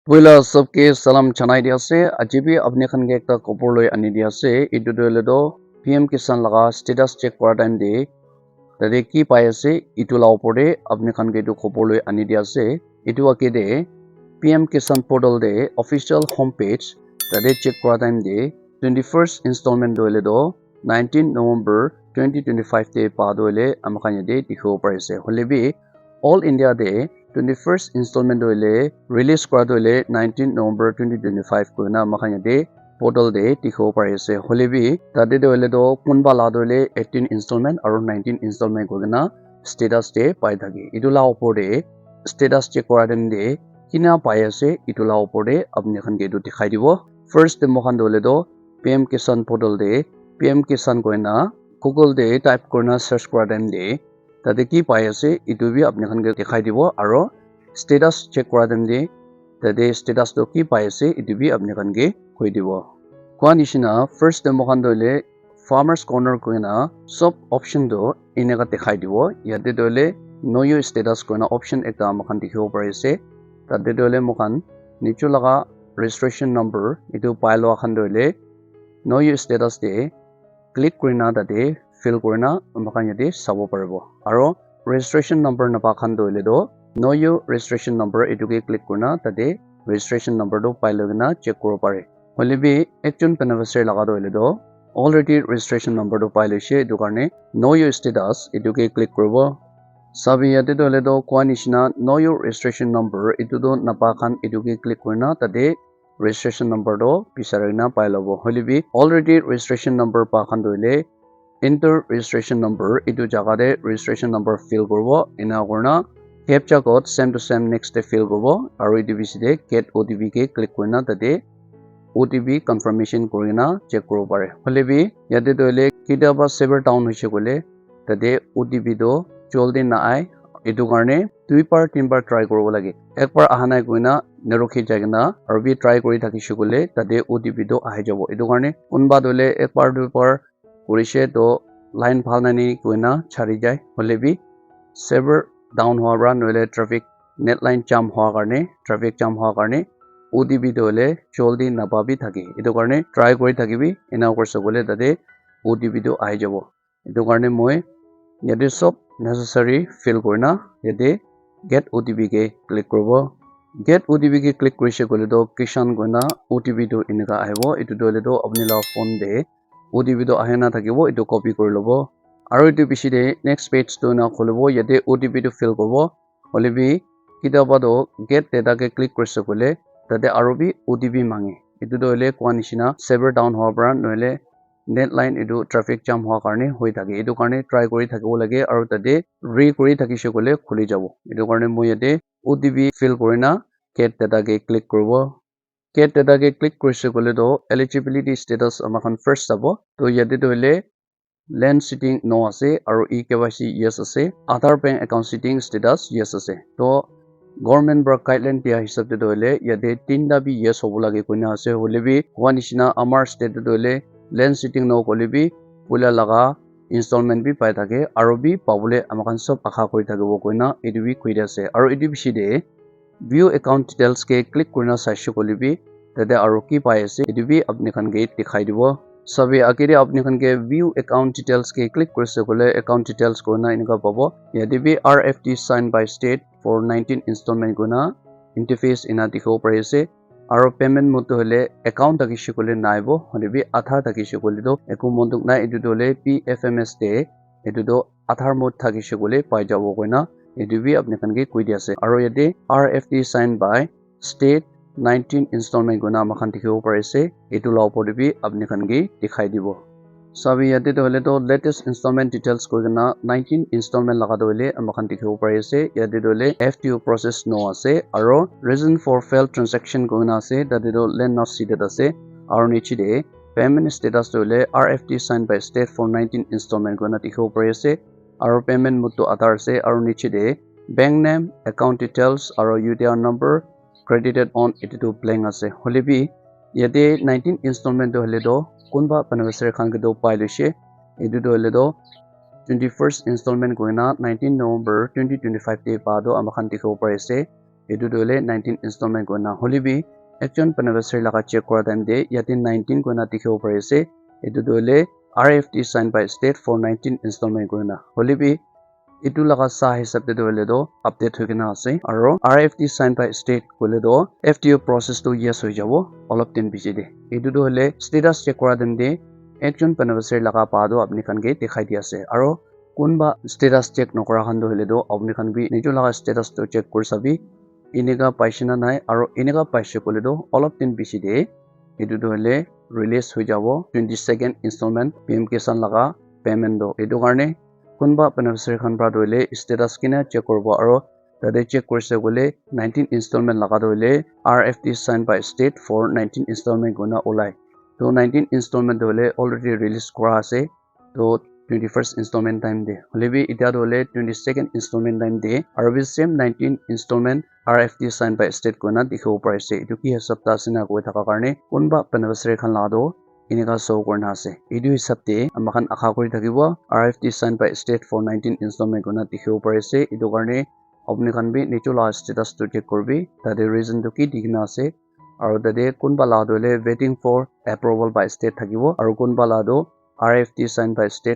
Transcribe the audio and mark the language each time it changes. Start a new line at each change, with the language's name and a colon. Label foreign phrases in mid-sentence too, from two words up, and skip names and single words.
Naga Pidgin: Pula सबके salam chanai dia se ajibi apne khan ke ekta khobor loi ani dia se etu dole do PM Kisan laga
English: status check
Naga Pidgin: kora time de tade ki pai ase etu la opor de apne khan ke etu khobor loi ani dia se etu ake de PM Kisan portal de
English: official homepage
Naga Pidgin: tade check kora time de 21st installment dole do 19 November 2025 de pa dole amakhan de dikho pare se holebi all India de 21st installment doile release kora doile 19 November 2025 ko na makhanya de portal de tikho pare ase holebi tade doile do kunba la doile 18 installment aru 19 installment ko na status de pai thake idula opor de
English: status check
Naga Pidgin: kora den de kina pai ase idula opor de apni khan ke du dikhai dibo first de mokhan doile do PM Kisan portal de PM Kisan ko na Google de type korna search kora den de tade ki pai ase etu bi apni khan ke dikhai dibo aro
English: status check
Naga Pidgin: kora dem de tade status to ki pai ase etu bi apni khan ke koi dibo kwa nishina first demo khan doile
English: farmers corner
Naga Pidgin: ko na
English: sub option
Naga Pidgin: do inega dikhai dibo yate doile
English: know your status
Naga Pidgin: ko na option ekta amakhan dikhibo pare ase tade doile mokhan nichu laga
English: registration number
Naga Pidgin: etu pai lo khan doile
English: know your status
Naga Pidgin: de click korina tade fill korina amakhan yate sabo paribo aro
English: registration number
Naga Pidgin: napa khan doile do
English: know your registration number
Naga Pidgin: etu ke click korina tade
English: registration number
Naga Pidgin: do pai logina check koro pare holebi ekjon beneficiary laga doile do already
English: registration number
Naga Pidgin: do pai loise etu karne
English: know your status
Naga Pidgin: etu ke click koribo sabi yate doile do kwa nishina
English: know your registration number
Naga Pidgin: etu do napa khan etu ke click korina tade
English: registration number
Naga Pidgin: do pisarina pai lobo holebi
English: already registration number
Naga Pidgin: pa khan doile
English: enter registration number
Naga Pidgin: etu jaga de
English: registration number
Naga Pidgin: fill koribo ena korna
English: captcha code same to same next
Naga Pidgin: de fill koribo aru etu bisi de
English: get OTP
Naga Pidgin: ke click korina tade
English: OTP confirmation
Naga Pidgin: korina check koribo pare holebi yate doile kita ba
English: server down
Naga Pidgin: hoise kole tade OTP do joldi na ai etu karne dui par tin bar try koribo lage ekbar ahanai koina nerokhi jagna aru bi try kori thakishe kole tade OTP do ahi jabo etu karne unba dole ekbar dui par korise to line bhal nani koina chari jai holebi
English: server down
Naga Pidgin: howa bra noile
English: traffic net line jam
Naga Pidgin: howa karne
English: traffic jam
Naga Pidgin: howa karne OTP dole joldi napabi thake etu karne try kori thakibi ena korse kole tade OTP do ahi jabo etu karne moi yate sob necessary fill korina yate
English: get OTP
Naga Pidgin: ke click koribo
English: get OTP
Naga Pidgin: ke click korise kole do Kisan koina OTP do eneka ahibo etu dole do apni la phone de OTP do ahena thakibo etu copy kori lobo aru etu bishi de
English: next page
Naga Pidgin: to na kholibo yate OTP to fill koribo holebi kitaba do
English: get data
Naga Pidgin: ke click korise kole tade aru bi OTP mange etu do le kwa nishina
English: server down
Naga Pidgin: howa bra noile
English: net line
Naga Pidgin: etu
English: traffic jam
Naga Pidgin: howa karne hoi thake etu karne try kori thakibo lage aru tade re kori thakise kole khuli jabo etu karne moi yate OTP fill korina
English: get data
Naga Pidgin: ke click koribo
English: get data
Naga Pidgin: ke click korise kole do
English: eligibility status
Naga Pidgin: amakhan first sabo to yate doile
English: land sitting no
Naga Pidgin: ase aru
English: eKYC yes
Naga Pidgin: ase
English: Aadhaar bank account sitting status yes
Naga Pidgin: ase to government bra guideline dia hisab de doile yate tinda bi yes hobo lage koina ase holebi wanishina amar state de doile
English: land sitting no
Naga Pidgin: kolebi pula laga installment bi pai thake aru bi pabule amakhan sob akha kori thakibo koina edu bi koi ase aru edu bishi de
English: view account details
Naga Pidgin: ke click korina saishe kolebi tade aru ki pai ase edu bi apni khan ke dikhai dibo sabi akire apni khan ke
English: view account details
Naga Pidgin: ke click korise kole
English: account details
Naga Pidgin: korna inika pabo yate bi
English: RFT signed by state for 19 installment
Naga Pidgin: korna interface ina dikhibo pare ase aru
English: payment mode
Naga Pidgin: hole account takishe kole naibo holebi Aadhaar takishe kole do eku monduk na edu dole PFMS de edu do Aadhaar mode takishe kole pai jabo koina edu bi apni khan ke koi dia ase aru yate
English: RFT signed by state 19 installment
Naga Pidgin: guna makhan dikhibo pare ase etu la opor de bi apni khan ke dikhai dibo sabi yate to hole to
English: latest installment details
Naga Pidgin: ko gana 19 installment laga to hole amakhan dikhibo pare ase yate to hole
English: FTO process no
Naga Pidgin: ase aro
English: reason for failed transaction
Naga Pidgin: ko gana ase tate to
English: land not seated
Naga Pidgin: ase aro niche de
English: payment status
Naga Pidgin: to hole
English: RFT signed by state for 19 installment
Naga Pidgin: guna dikhibo pare ase aro
English: payment mode
Naga Pidgin: to Aadhaar ase aro niche de
English: bank name account details
Naga Pidgin: aro
English: UTR number credited on
Naga Pidgin: etu blank ase holebi yate 19 installment to hole do kunba beneficiary khan ke do pai loise etu to hole do 21st installment goina 19 November 2025 te pa do amakhan dikhibo pare ase etu tu hole 19 installment koina holibi ekjon beneficiary laga check kora time de yate 19 koina dikhibo pare ase etu tu hole
English: RFT signed by state for 19 installment
Naga Pidgin: koina holibi etu laga sa hisab de hole do update hoikena ase aro
English: RFT signed by state
Naga Pidgin: kole do
English: FTO process
Naga Pidgin: to yes hoi jabo olop din bichi de etu tu hole
English: status check
Naga Pidgin: kora time de ekjon beneficiary laga pa do apni khan ke dikhai di ase aro kunba status check nokora khan do hole do apni khan bi nijo laga status to check kor sabi inega paishina nai aro inega paise kole do olop din bichi de etu tu hole release hoi jabo 22nd installment PM Kisan laga payment do etu karne kunba beneficiary khan pra doile status kina check korbo aro tade check korse gole 19 installment laga doile
English: RFT signed by state for 19 installment
Naga Pidgin: guna olai to 19 installment dole
English: already release
Naga Pidgin: kora ase to 21st installment time de holebi eta dole 22nd installment time de aro bi same 19 installment
English: RFT signed by state
Naga Pidgin: guna dikhibo parise etu ki hisab ta sina koi thaka karne kunba beneficiary khan la do inega show korna ase etu hisab te amakhan akha kori thakibo
English: RFT signed by state for 19 installment
Naga Pidgin: guna dikhibo parise etu karne apni khan bi nicho la status to check korbi tade reason to ki dikna ase aro tade kunba la dole
English: waiting for approval by state
Naga Pidgin: thakibo aro kunba la do
English: RFT signed by state